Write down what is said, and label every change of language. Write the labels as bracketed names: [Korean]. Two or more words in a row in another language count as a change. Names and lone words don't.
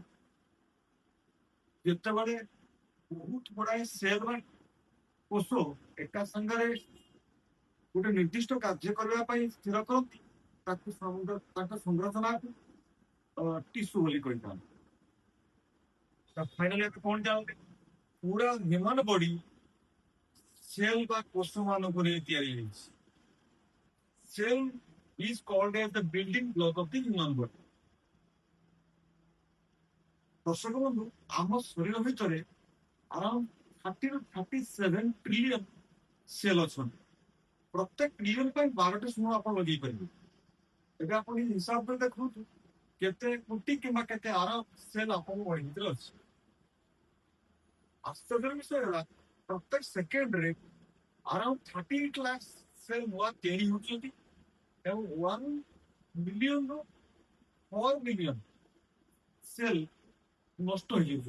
[Odia] ଯେତେବେଳେ ବହୁତ ଗୁଡାଏ ସେଲ ବା କୋଷ ଏକା ସାଙ୍ଗରେ ଗୋଟେ ନିର୍ଦ୍ଦିଷ୍ଟ କାର୍ଯ୍ୟ କରିବା ପାଇଁ ସ୍ଥିର କରନ୍ତି, ତାଙ୍କ ସଂରଚନାକୁ ଟିସ୍ୟୁ ବୋଲି କହିଥାନ୍ତି। ଫାଇନାଲି ଆମେ କଣ ଜାଣନ୍ତି? ପୁରା [English] human body [Odia] ସେଲ ବା କୋଷ ମାନଙ୍କୁ ନେଇ ତିଆରି ହେଇଛି। [English] ସେଲ is called as the building block of the human body. [Odia] ଦର୍ଶକ ବନ୍ଧୁ, ଆମ ଶରୀର ଭିତରେ around 30 to 37 ଟ୍ରିଲିୟନ ସେଲ ଅଛନ୍ତି। ପ୍ରତ୍ୟେକ ଟ୍ରିଲିୟନ ପାଇଁ 12ଟି ଶୂନ ଆପଣ ଲଗେଇ ପାରିବେ। ଏବେ ଆପଣ ହିସାବ କରି ଦେଖନ୍ତୁ କେତେ କୋଟି କିମ୍ବା କେତେ ଆରବ ସେଲ ଆପଣଙ୍କ ବଡି ଭିତରେ ଅଛି। ଆଶ୍ଚର୍ଯ୍ୟର ବିଷୟ ହେଲା ପ୍ରତ୍ୟେକ ସେକେଣ୍ଡରେ around 38 ଲାଖ ସେଲ ନୂଆ ତିଆରି ହେଉଛନ୍ତି ଏବଂ 1 ମିଲିୟନରୁ 4 ମିଲିୟନ ସେଲ ନଷ୍ଟ ହେଇଯାଉଛନ୍ତି।